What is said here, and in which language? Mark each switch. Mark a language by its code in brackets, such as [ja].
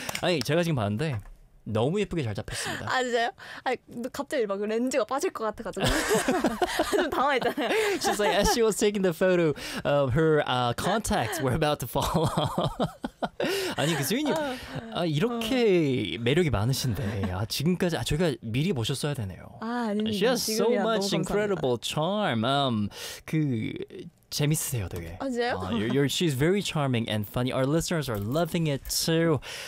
[ko] 아니, 제가 지금 봤는데 너무 예쁘게 잘 잡혔습니다. 아, 진짜요? 아니, 갑자기 막 렌즈가 빠질 것 같아가지고 좀 당황했잖아요. [en] She's like, as she was taking the photo, her contacts were about to fall off. [ko] 아니, 그 수인님, 아, 이렇게 매력이 많으신데 아, 지금까지 아, 저희가 미리 보셨어야 되네요. 아, 아니요. [en] She has so much incredible charm. [ko] 그... 재밌으세요, 되게. 아, 진짜요? [en] She's very charming and funny. Our listeners are loving it too.